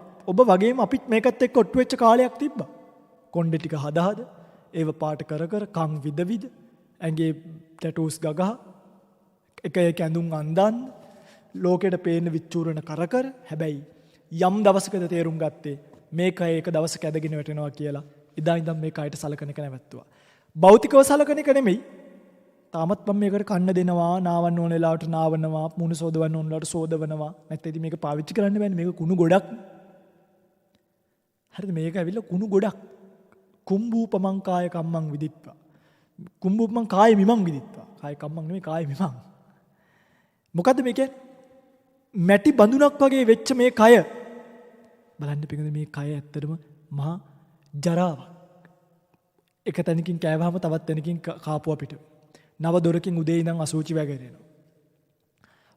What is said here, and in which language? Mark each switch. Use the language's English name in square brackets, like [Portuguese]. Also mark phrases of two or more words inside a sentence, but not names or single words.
[Sinhala] ඔබ වගේම අපිත් මේකත් එක්ක ඔට්ටු වෙච්ච කාලයක් තිබ්බා. කොණ්ඩේ ටික හදා ඒව පාට කර කන් විද ඇඟේ ටැටූස් ගගහ එක එක ඇඳුම් අඳන් ලෝකෙට පේන විචූරණ කර හැබැයි යම් දවසකද තේරුම් ගත්තේ මේක එක දවසක ඇදගෙන වැටෙනවා කියලා. ඉදා ඉඳන් මේ කයට සලකන එක නැවැත්තුවා. භෞතිකව සලකන එක නෙමෙයි. තාමත් මම මේකට කන්න දෙනවා, නාවන්න ඕන වෙලාවට නාවනවා, මුණු සෝදවන්න ඕන වෙලාවට සෝදවනවා. නැත්නම් ඉතින් මේක පාවිච්චි කරන්න බෑනේ. මේක කුණු ගොඩක්. හරිද? මේක ඇවිල්ලා කුණු ගොඩක්. [Pali] කුම්බූපමං කාය කම්මං විදිත්වා. කුම්බූපමං කාය මිමං විදිත්වා. කාය කම්මං නෙමෙයි කාය මිමං. [Sinhala] මොකද්ද මේක? මැටි බඳුනක් වගේ වෙච්ච මේ කය. බලන්න පිටින් මේ කය ඇත්තටම මහා ජරාවක්. එක තැනකින් කෑවහම තවත් තැනකින් කාපුව පිට. නව දොරකින් උදේ ඉඳන් අසුචි වැගිරෙනවා.